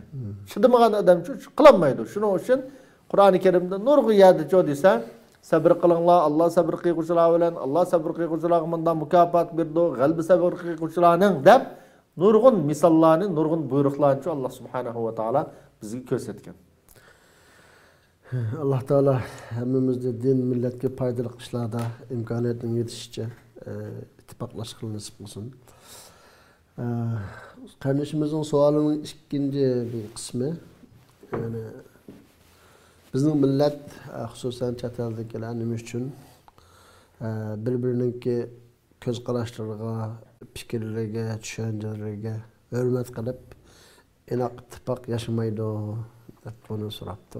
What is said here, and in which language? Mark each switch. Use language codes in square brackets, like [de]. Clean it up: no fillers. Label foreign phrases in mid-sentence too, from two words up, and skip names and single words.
[uz] Chidamagan odam qilolmaydi. Shuning uchun Qur'oni Karimda nurg'un yerda desa, sabr qilinglar, Alloh sabr qiluvchilar bilan, Alloh sabr qiluvchilarga bundan mukofot berdi, g'albi sabr qiluvchilarning deb nurg'un misollarni, nurg'un buyruqlarni Alloh [ar] سبحانه وتعالى [uz] bizga ko'rsatgan. Alloh taolo hammamizni din millatga foydali ishlarda imkoniyatning yetishicha ittifoqlashishni nasib qilsin. [tr] Kardeşimizin sualının ikinci bir kısmı. [uz] Yani bizning millat xususan chet eldagilarimiz uchun bir-birininki ko'z qarashlariga, fikrlariga, tushunchalariga hurmat qilib, inoq ittifoq yashamaydi deb buni so'rabdi.